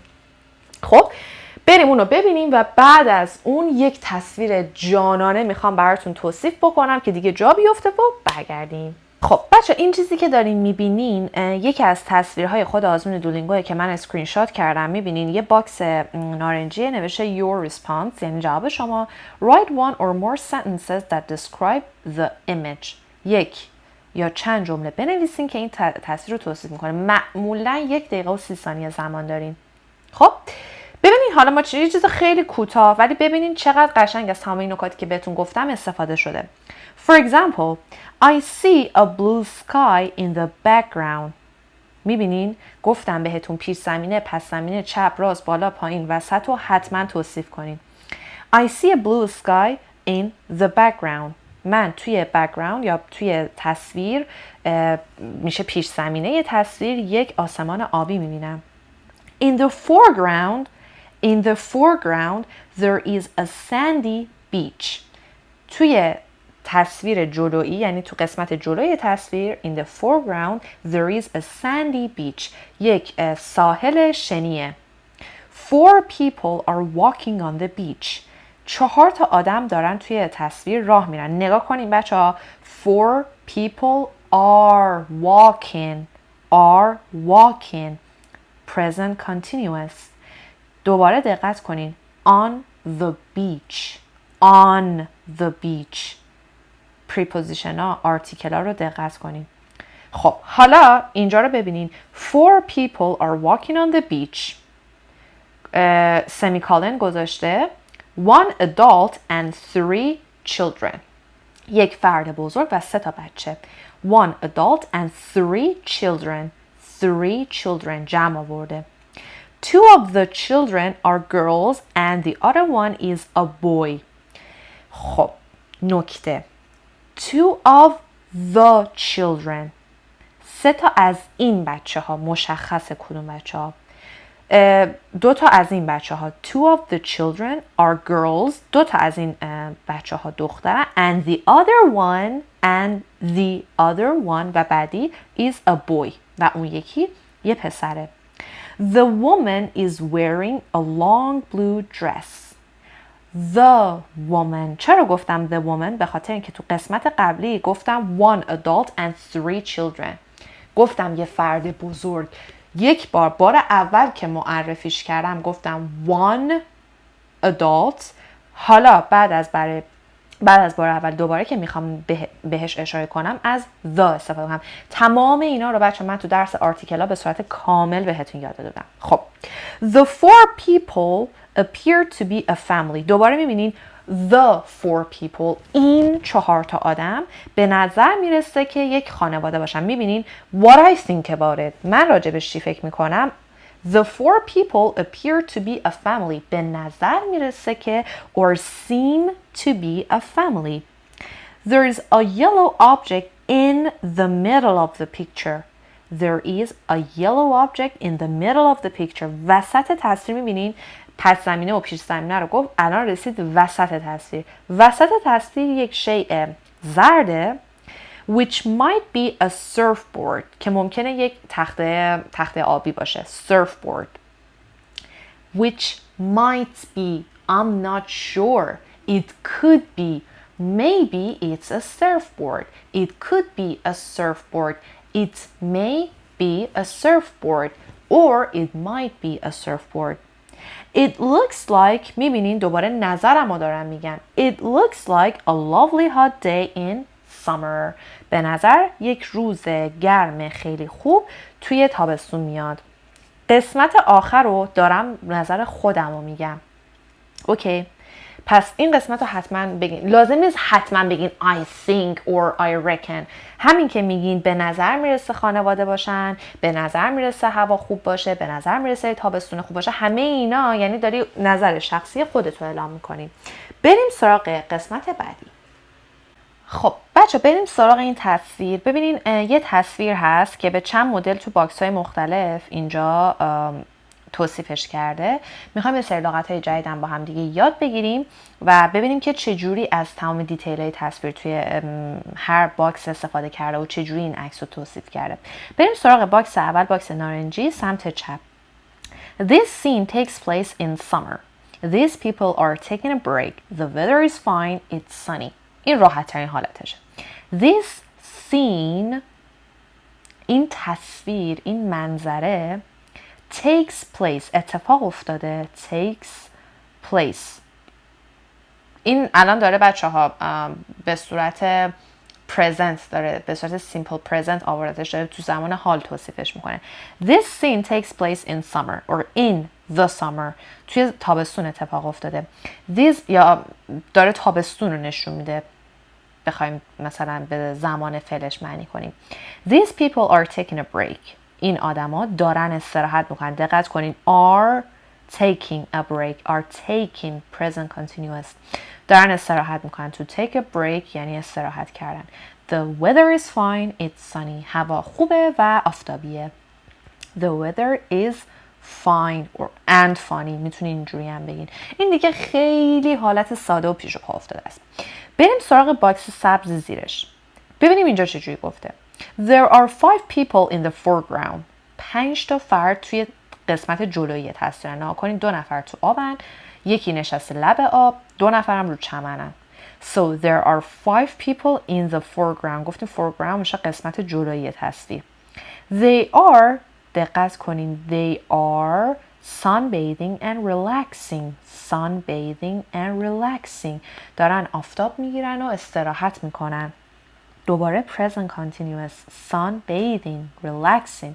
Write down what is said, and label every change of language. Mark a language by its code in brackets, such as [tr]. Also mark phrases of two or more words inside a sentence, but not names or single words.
[fa] خب بریم اونو ببینیم و بعد از اون یک تصویر جانانه میخوام براتون توصیف بکنم که دیگه جا بیفته و برگردیم. خب بچه، این چیزی که دارین میبینین یکی از تصویرهای خود آزمون دولینگوه که من اسکرین شات کردم. میبینین یه باکس نارنجی نوشته [en] your response، [fa] یعنی جواب شما. [en] write one or more sentences that describe the image. [fa] یک یا چند جمله بنویسین که این تصویر رو توصیف میکنه. معمولا 1 دقیقه و 30 ثانیه زمان دارین. خب ببینین حالا ما یه چیز خیلی کوتاه، ولی ببینین چقدر قشنگ از تمام این نکاتی که بهتون گفتم استفاده شده. [en] For example, I see a blue sky in the background. [fa] میبینین؟ گفتم بهتون پیش زمینه، پس زمینه، چپ، راست، بالا، پایین، وسط رو حتما توصیف کنین. [en] I see a blue sky in the background. [fa] من توی [en] background [fa] یا توی تصویر میشه پیش زمینه تصویر یک آسمان آبی میبینم. [en] In the foreground there is a sandy beach. [fa] توی تصویر جلویی، یعنی تو قسمت جلوی تصویر [en] in the foreground there is a sandy beach. [fa] یک ساحل شنیه. [en] 4 people are walking on the beach. [fa] 4 تا آدم دارن توی تصویر راه میرن. نگاه کنین بچه ها. [en] 4 people are walking. Present continuous. [fa] دوباره دقت کنین. [en] On the beach. [fa] preposition ها، article ها رو دقت کنین. خب حالا اینجا رو ببینین. [en] 4 people are walking on the beach. [fa] semicolon گذاشته. [en] 1 adult and 3 children. [fa] یک فرد بزرگ و 3 تا بچه. [en] 1 adult and 3 children. [fa] 3 children جمع آورده. [en] 2 of the children are girls and the other one is a boy. خب نکته. 2 of the children. [fa] 3 تا از این بچه ها. مشخص کدوم بچه ها. 2 تا از این بچه ها. [en] 2 of the children are girls. [fa] 2 تا از این بچه ها دخترن. [en] And the other one [fa] و بعدی [en] is a boy. [fa] و اون یکی یه پسره. [en] The woman is wearing a long blue dress. The woman. [fa] چرا گفتم [en] the woman؟ [fa] به خاطر اینکه تو قسمت قبلی گفتم [en] 1 adult and 3 children. [fa] گفتم یه فرد بزرگ. یک بار اول که معرفیش کردم گفتم 1 adult. حالا بعد از بار اول دوباره که میخوام بهش اشاره کنم از the استفاده کنم. تمام اینا رو بچه من تو درس آرتیکل ها به صورت کامل بهتون یاد دادم. [en] خب the 4 people appear to be a family. [fa] دوباره میبینین [en] the 4 people. [fa] این 4 تا آدم به نظر میرسه که یک خانواده باشن. [en] میبینین what I think about it. [fa] من راجبش چی فکر میکنم. [en] The 4 people appear to be a family. [fa] به نظر میرسه که [en] or seem to be a family. There is a yellow object in the middle of the picture. There is a yellow object in the middle of the picture. [fa] وسط تصویر میبینین پس زمینه و پیش زمینه رو گفت. الان رسید وسط تصویر. وسط تصویر یک شیء زرده [en] which might be a surfboard [fa] که ممکنه یک تخته آبی باشه. [en] surfboard. which might be, I'm not sure. It could be. Maybe it's a surfboard. It could be a surfboard. It may be a surfboard. Or it might be a surfboard. It looks like, [fa] میبینین دوباره نظرمو دارن میگن. [en] It looks like a lovely hot day in summer. [fa] به نظر یک روز گرم خیلی خوب توی تابستون میاد. قسمت آخر رو دارم نظر خودم رو میگم. اوکی. پس این قسمت رو حتما بگین. لازم نیست حتما بگین [en] I think or I reckon. [fa] همین که میگین به نظر میرسه خانواده باشن، به نظر میرسه هوا خوب باشه، به نظر میرسه تابستون خوب باشه، همه اینا یعنی داری نظر شخصی خودت رو اعلام میکنی. بریم سراغ قسمت بعدی. خب بچه بریم سراغ این تصویر. ببینین یه تصویر هست که به چند مدل تو باکس های مختلف اینجا توصیفش کرده. میخوایم یه سری لغت‌های جدیدن با هم دیگه یاد بگیریم و ببینیم که چجوری از تمام دیتیل‌های تصویر توی هر باکس استفاده کرده و چجوری این عکس رو توصیف کرده. بریم سراغ باکس اول، باکس نارنجی سمت چپ. [en] This scene takes place in summer. These people are taking a break. The weather is fine. It's sunny. [fa] این راحت ترین حالتشه. [en] This scene، [fa] این تصویر، این منظره [en] takes place، [fa] اتفاق افتاده. [en] takes place. [fa] این الان داره بچه ها به صورت present داره، به صورت [en] simple present [fa] آوردتش، داره تو زمان حال توصیفش میکنه. [en] This scene takes place in summer or in the summer. [fa] توی تابستون اتفاق افتاده. This یا داره تابستون رو نشون میده، بخوایم مثلا به زمان فعلش معنی کنیم. [en] These people are taking a break. [fa] این آدما دارن استراحت میکنن. دقت کنین [en] are taking a break, are taking present continuous. [fa] دارن استراحت میکنن. [en] To take a break [fa] یعنی استراحت کردن. [en] The weather is fine, it's sunny. [fa] هوا خوبه و آفتابیه. [en] The weather is fine or and funny. [fa] میتونین اینجوری هم بگین. این دیگه خیلی حالت ساده و پیش و پا افتاده است. بریم سراغ باکس سبز زیرش. ببینیم اینجا چجوری گفته. [en] There are 5 people in the foreground. [fa] 5 تا فرد توی قسمت جلویی تصویر. نگاه کنین 2 نفر تو آبن، یکی نشسته لب آب، 2 نفرم رو چمنن. [en] So there are 5 people in the foreground. [fa] گفتیم foreground میشه قسمت جلویی تصویر. [en] They are، [fa] دقت کنین، [en] they are sunbathing and relaxing. Sunbathing and relaxing. [fa] دارن آفتاب میگیرن و استراحت میکنن. [en] دوباره present continuous. Sunbathing, relaxing.